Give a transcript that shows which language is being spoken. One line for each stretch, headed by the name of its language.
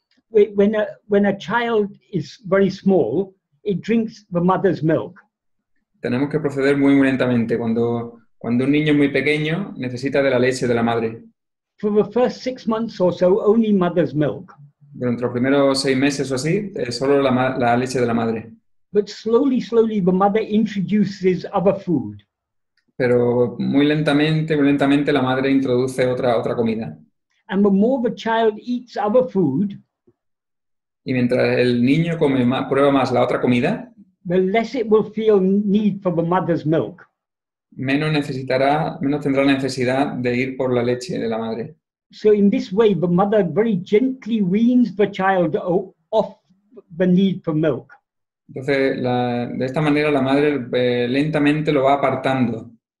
English: When a child is very small, it drinks the mother's milk.
Spanish: Tenemos que proceder muy lentamente. Cuando un niño es muy pequeño, necesita de la leche de la madre.
English: For the first 6 months or so, only mother's milk.
Spanish: Durante los primeros 6 meses o así, solo la leche de la madre.
English: But slowly, the mother introduces other food.
Spanish: Pero muy lentamente la madre introduce otra comida.
English: And the more the child eats other food,
Spanish: y mientras el niño prueba más la otra comida,
English: the less it will feel need for the mother's milk.
Spanish: menos tendrá necesidad de ir por la leche de la madre.
English: So in this way, the mother very gently weans the child off the need for milk.
Spanish: Entonces, de esta manera la madre lentamente lo va apartando.